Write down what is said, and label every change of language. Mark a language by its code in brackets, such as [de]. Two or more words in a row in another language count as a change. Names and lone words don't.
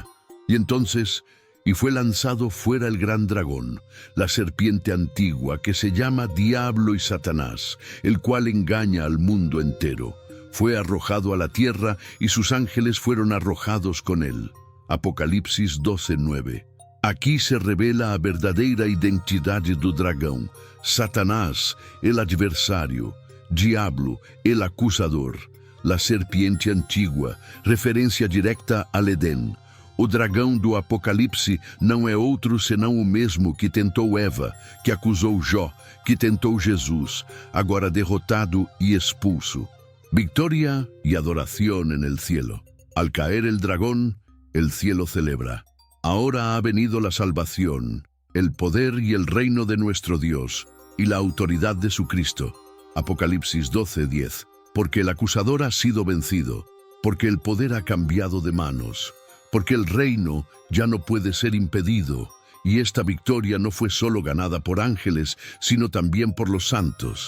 [es] Y entonces, fue lanzado fuera el gran dragón, la serpiente antigua que se llama Diablo y Satanás, el cual engaña al mundo entero. Fue arrojado a la tierra y sus ángeles fueron arrojados con él. Apocalipsis 12:9. [pt] Aqui se revela a verdadeira identidade do dragão. [es] Satanás, el adversário. Diablo, el acusador. La serpiente antigua, [pt] referência direta [es] al Edén. [pt] O dragão do Apocalipse não é outro senão o mesmo que tentou Eva, que acusou Jó, que tentou Jesus, agora derrotado e expulso. [es] Victoria y adoración en el cielo. Al caer el dragón, el cielo celebra. Ahora ha venido la salvación, el poder y el reino de nuestro Dios, y la autoridad de su Cristo. Apocalipsis 12:10. Porque el acusador ha sido vencido, porque el poder ha cambiado de manos, porque el reino ya no puede ser impedido, y esta victoria no fue solo ganada por ángeles, sino también por los santos.